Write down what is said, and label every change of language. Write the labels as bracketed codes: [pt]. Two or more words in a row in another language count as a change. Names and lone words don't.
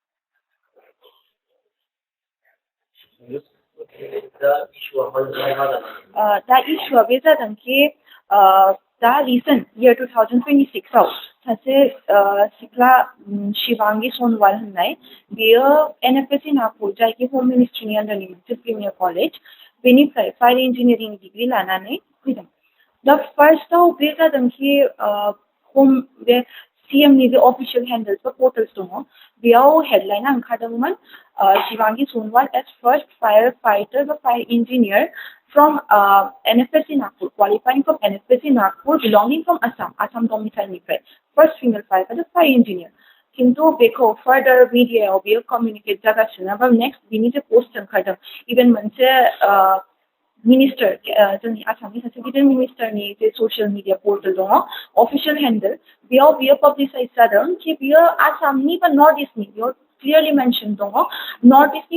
[brx] दा इस्युआ बे जादों कि दा [en] recent year [brx] 2026 आव सासे सिख्ला शिवांगी सनवाल होननाय, बेयो NFSC नागपुर जायखि [en] home ministry [brx] आन्डारनि मोनसे [en] premier college, [brx] बेनिफ्राय [en] fire engineering degree [brx] लानानै फैदों। दा फार्स्टआव बे जादों कि बे CMनि जे [en] official handles [brx] बा पर्टल्स दङ बेयाव हेडलाइना ओंखारदोंमोन शिवांगी सोनवाल [en] as first fire fighter [brx] बा [en] fire engineer from [brx] NFSC नागपुर, [en] qualifying from NFSC नागपुर, belonging from [brx] आसाम डोमिसाइलनिफ्राय [en] first female fire fighter fire engineer. [brx] खिन्थु बेखौ [en] further media [brx] बियो कमिउनिकेट जागासिनो बा नेक्स्ट बिनि जे पोस्ट ओंखारदों इभेन मोनसे मिनिस्टार जोंनि आसामनि सासे गिदिर मिनिस्टारनि जे [en] social media portal [brx] दङ [en] official handle [brx] बेयाव बियो पाब्लिसाइज जादों कि बियो आसामनि बा नर्थ इस्टनि बेयाव [en] clearly mention [brx] दङ नर्थ इस्टनि